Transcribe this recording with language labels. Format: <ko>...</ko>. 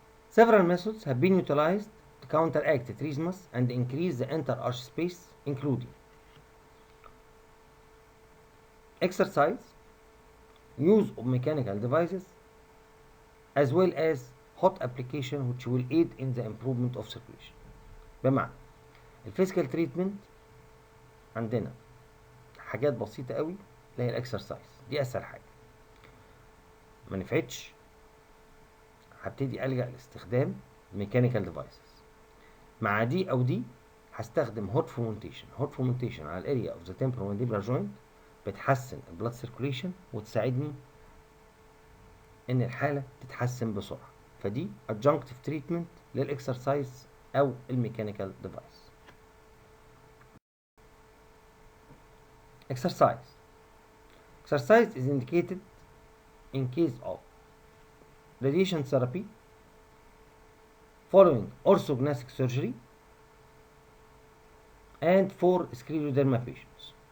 <en>Several methods have been utilized to counteract trismus and increase the interarch space, including exercise, use of mechanical devices, as well as hot application which will aid in the improvement of circulation.</en> <ar>بمعنى الفيزيكال تريتمنت عندنا حاجات بسيطة قوي اللي هي الاكسرسايز، دي اسهل حاجة. ما نفعتش هبتدي ألجأ لاستخدام ميكانيكال ديفايسز. مع دي او دي هستخدم هوت فومنتيشن. هوت فومنتيشن على الاريا اوف ذا temporomandibular joint بتحسن البلاد سيركوليشن وتساعدني ان الحالة تتحسن بسرعة. فدي adjunctive treatment للاكسرسايز او الميكانيكال ديفايس.</ar> <en>Exercise. Exercise is indicated in case of radiation therapy following orthognathic surgery and for scleroderma patients.</en>